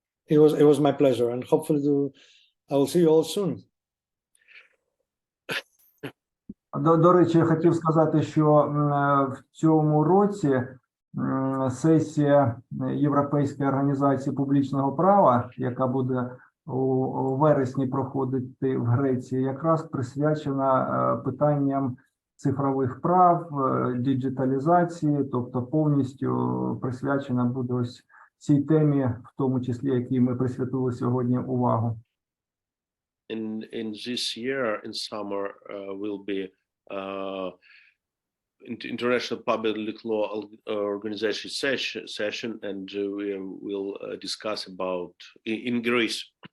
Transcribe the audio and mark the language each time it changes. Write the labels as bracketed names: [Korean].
[English] it was my pleasure, and hopefully I will see you all soon. [Ukrainian] До речі, я хотів сказати, що в цьому році сесія Європейської організації публічного права, яка буде у вересні проходити в Греції, якраз присвячена питанням цифрових прав, діджиталізації, тобто повністю присвячена буде ось цій темі, в тому числі, якій ми присвятили сьогодні увагу. [English] In this year, in summer, will be International Public Law Organization session, and we will discuss about in Greece.